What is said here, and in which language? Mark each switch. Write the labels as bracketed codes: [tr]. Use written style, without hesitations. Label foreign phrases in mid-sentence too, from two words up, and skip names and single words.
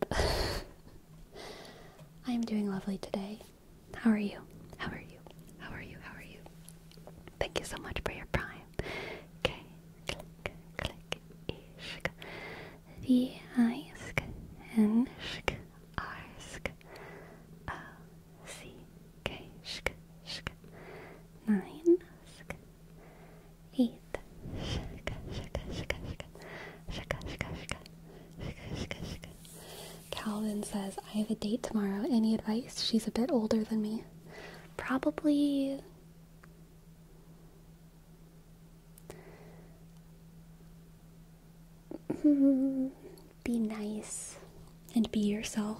[en] I am doing lovely today. How are you? Thank you so much for your prime. K, click, click, ishk. The isk, and shk, arsk. O, C, K, shk, shk. 9, shk. 8, shk, shk, shk, shk. Shk, shk, shk. Shk, shk, shk. Calvin says, I have a date tomorrow. Any advice? She's a bit older than me. Probably... be nice and be yourself.